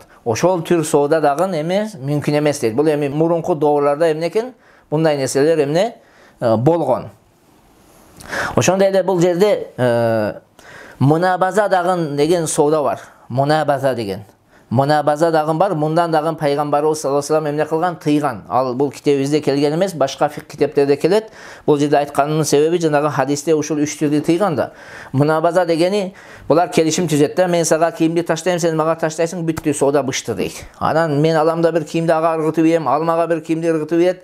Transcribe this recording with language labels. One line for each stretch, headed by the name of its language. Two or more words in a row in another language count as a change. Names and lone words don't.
Kyrgyz: Ошол түр соода дагы эмес, мүмкүн эмес дейт. Бул эми мурунку доолордо эмне экен? Мындай нерселер эмне болгон. Ошондой эле бул жерде мунабаза дагы деген соода бар. Мунабаза деген. Мунабаза дагы бар. Мындан дагы Пайгамбарыбыз
Arabic: صلى الله عليه وسلم
Kyrgyz: эмне кылган? Тыйган. Ал бул китебибизде келген эмес, башка фик китептерде келет. Бул жерде айтканымдын себеби жанагы хадисте ушул 3 түрдү тыйган да. Мунабаза дегени булар келишим түзөт да. Мен сага кийимди таштайм, сен мага таштайсың, бүттү, соода бышты дейт. Анан мен алам да бир кийимди ага ыргытып ийем, ал мага бир кийимди ыргытып ийет.